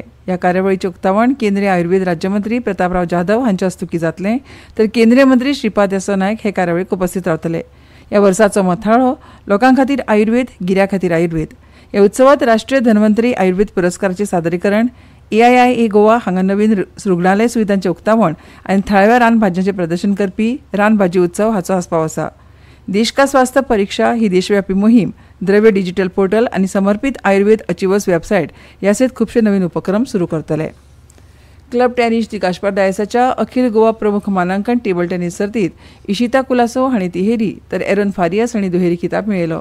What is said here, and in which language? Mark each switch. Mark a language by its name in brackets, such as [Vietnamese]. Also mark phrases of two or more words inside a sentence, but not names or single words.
[Konkani] ह्या कार्यावळीचें उक्तावण केंद्रीय आयुर्वेद राज्यमंत्री प्रतापराव जाधव हांच्या हस्तुकीं जातलें, तर केंद्रीय मंत्री श्रीपाद येसो नायक हे कार्यावळीक उपस्थित रावतले. ह्या वर्साचो मथाळो लोकां खातीर आयुर्वेद, गिऱ्या खातीर आयुर्वेद. ह्या उत्सवात राष्ट्रीय धन्वंतरी आयुर्वेद पुरस्काराचें सादरीकरण, AIIA गोवा हांगा नवीन रुग्णालय सुविधांचें उक्तावण आनी थळाव्या रानभाज्यांचें प्रदर्शन करपी रानभाजी उत्सव हाचो आस्पाव आसा. देश का स्वास्थ्य परीक्षा ही देशव्यापी मोहीम, द्रव्य [English] digital portal [Konkani] आनी समर्पित आयुर्वेद [English] achievers website [Konkani] ह्या सयत खुबशे नवीन उपक्रम सुरू करतले. क्लब टेनिस दिकाशपार डायसाच्या अखिल गोवा प्रमुख मानांकन [English] table tennis [Konkani] सर्तीत इशिता कुलासो हांणी तिहेरी तर एरन फारियास हांणी दुहेरी खिताब मेळयलो.